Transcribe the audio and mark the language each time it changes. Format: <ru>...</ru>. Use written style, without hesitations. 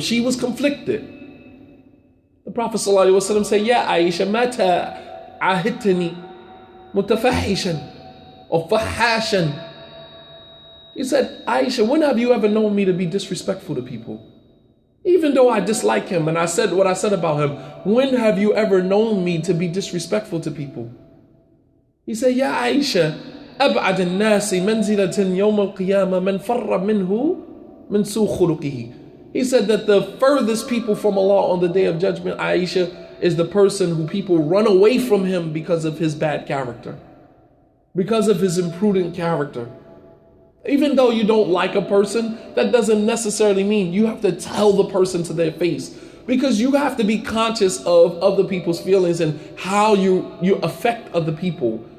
<en>She was conflicted. The Prophet ﷺ said,</en> <ar>Ya Aisha, mata ahitani mutafahishan or fahashan.</ar> <en>He said, Aisha, when have you ever known me to be disrespectful to people? Even though I dislike him and I said what I said about him, when have you ever known me to be disrespectful to people? He said,</en> <ar>Ya Aisha, أبعد الناس منزلة يوم القيامة من فر منه من سوء خلقه.</ar> <en>He said that the furthest people from Allah on the day of judgment, Aisha, is the person who people run away from him because of his bad character, because of his imprudent character. Even though you don't like a person, that doesn't necessarily mean you have to tell the person to their face, because you have to be conscious of other people's feelings and how you affect other people.</en>